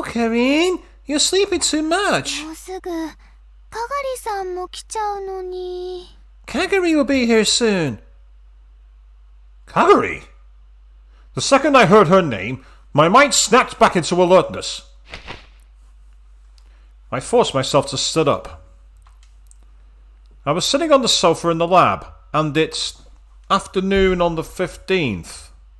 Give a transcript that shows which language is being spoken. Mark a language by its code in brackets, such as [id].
[en] Oh, Karin, you're sleeping too much. [ja] もうすぐ、かがりさんも来ちゃうのに。 [en] Kagari will be here soon. Kagari? The second I heard her name, my mind snapped back into alertness. I forced myself to sit up. I was sitting on the sofa in the lab, and it's afternoon on the 15th.